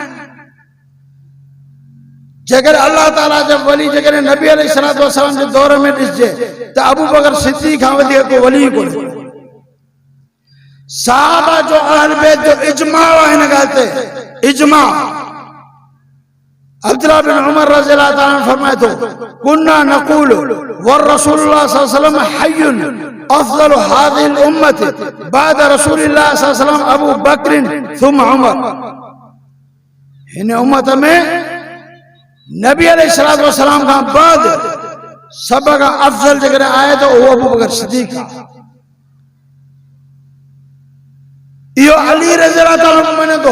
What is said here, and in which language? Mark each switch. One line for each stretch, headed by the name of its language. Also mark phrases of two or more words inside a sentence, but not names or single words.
Sindhi: जेकर अल्लाह ताला जो वली जेकर नबी
Arabic: عليه الصلاة والسلام
Sindhi: जे दौर में ॾिसजे त अबू बकर सिद्दीक़ खां वधीक को वली कोन्हे। साहबा जो
Arabic: أهل البيت
Sindhi: जो इजमा आहे हिन ॻाल्हि ते, इजमा। अब्दुल्लाह बिन उमर रज़ियल्लाहु ताला फरमाए थो
Arabic: كنا نقول ورسول الله صلى الله عليه وسلم حي أفضل هذه الأمة بعد رسول الله صلى الله عليه وسلم أبو بكر ثم عمر.
Sindhi: हिन उम्मत में नबी
Arabic: عليه الصلاة والسلام
Sindhi: खां बाद सब खां अफ़ज़ल जेकर आहे त उहो अबू बकर सिद्दीक़ आहे। इहो अली
Arabic: رضي الله تعالى
Sindhi: मञे थो।